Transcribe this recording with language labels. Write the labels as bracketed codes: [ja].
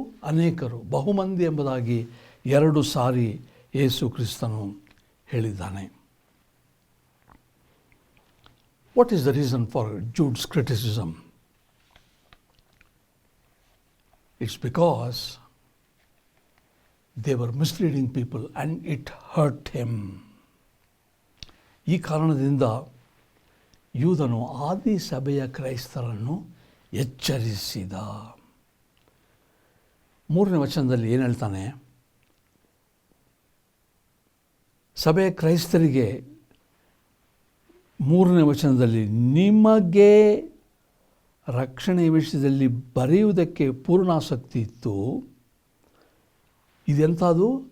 [kn] ಅನೇಕರು ಬಹುಮಂದಿ ಎಂಬುದಾಗಿ 2 ಸಾರಿ ಯೇಸು ಕ್ರಿಸ್ತನು ಹೇಳಿದ್ದಾನೆ. [en] What is the reason for Jude's criticism? It's because they were misleading people and it hurt him. [kn] ಈ ಕಾರಣದಿಂದ ಯೂದನು ಆದಿ ಸಭೆಯ ಕ್ರೈಸ್ತರನ್ನು ಎಚ್ಚರಿಸಿದ. 3ನೇ ವಚನದಲ್ಲಿ ಏನು ಹೇಳ್ತಾನೆ? ಸಭೆಯ ಕ್ರೈಸ್ತರಿಗೆ 3ನೇ ವಚನದಲ್ಲಿ, ನಿಮಗೆ ರಕ್ಷಣೆಯ ವಿಷಯದಲ್ಲಿ ಬರೆಯುವುದಕ್ಕೆ ಪೂರ್ಣಾಸಕ್ತಿ ಇತ್ತು. ಇದೆಂಥದ್ದು?